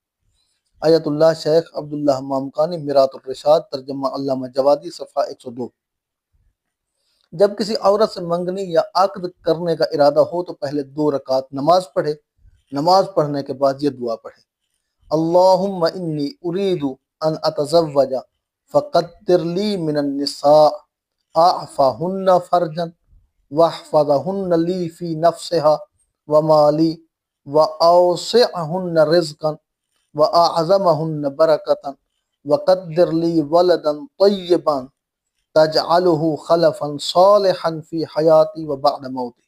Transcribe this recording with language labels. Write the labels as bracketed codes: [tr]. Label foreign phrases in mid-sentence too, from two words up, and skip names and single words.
[ur] آیت اللہ شیخ عبداللہ مامقانی، میرات الرشاد، ترجمہ علامہ جوادی، صفحہ 102۔ جب کسی عورت سے منگنی یا عقد کرنے کا ارادہ ہو تو پہلے 2 رکعت نماز پڑھے۔ نماز پڑھنے کے بعد یہ دعا پڑھے، [ar] اللہم انی ارید ان اتزوج فقدر لی من النساء اعفاہن فرجن واحفظہن لی فی نفسہا ومالی واوسعہن رزقا واعظمہن برکتا وقدر لی ولدا طیبا تجعلہ خلفا صالحا فی حیاتی و بعد موتی۔